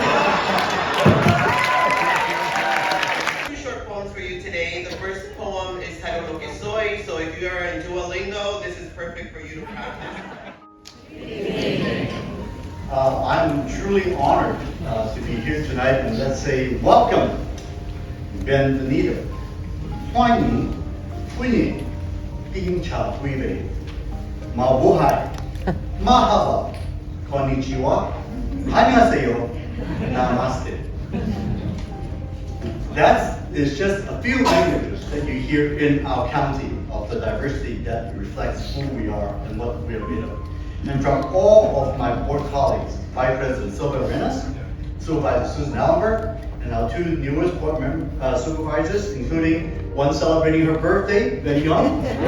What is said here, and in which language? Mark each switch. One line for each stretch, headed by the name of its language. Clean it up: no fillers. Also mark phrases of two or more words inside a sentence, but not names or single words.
English: Two short poems for you today. The first poem is titled Lo Que Soy, so if you are in Duolingo, this is perfect for you to practice. I'm truly honored to be here tonight, and let's say welcome, bienvenido,
Chinese: 欢迎, 欢迎, 冰茶
Vietnamese: quý vị,
Chinese: mabuhay, mahalo, konnichiwa, annyeonghaseyo,
English: namaste. That is just a few languages that you hear in our county of the diversity that reflects who we are and what we are made of. And from all of my board colleagues, Vice President Sylvia Arenas, Supervisor Susan Allenberg, and our two newest board supervisors, including one celebrating her birthday, very young.